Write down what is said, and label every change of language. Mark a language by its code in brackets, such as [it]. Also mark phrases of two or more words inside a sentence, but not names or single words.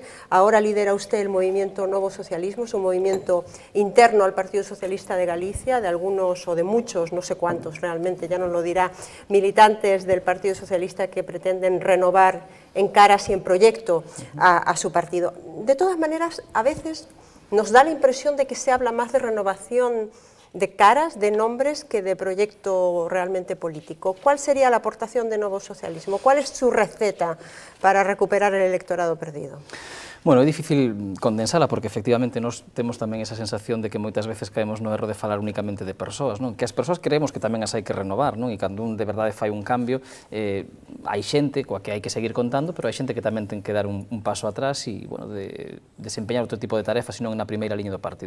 [es] Ahora lidera usted el movimiento Novo Socialismo, es un movimiento interno al Partido Socialista de Galicia, de algunos o de muchos, no sé cuántos realmente, ya nos lo dirá, militantes del Partido Socialista que pretenden renovar en caras y en proyecto a su partido. De todas maneras, a veces nos da la impresión de que se habla más de renovación de caras, de nombres, que de proyecto realmente político. ¿Cuál sería la aportación de Novo Socialismo? ¿Cuál es su receta para recuperar el electorado perdido? Bueno, [gl] é difícil condensala porque efectivamente nos temos tamén esa sensación de que moitas veces caemos no erro de falar únicamente de persoas, non? Que as persoas creemos que tamén as hai que renovar, non? E cando un de verdade fai un cambio, hai xente coa que hai que seguir contando, pero hai xente que tamén ten que dar un paso atrás e, bueno, de desempeñar outro tipo de tarefas, senón na primeira liña do partido.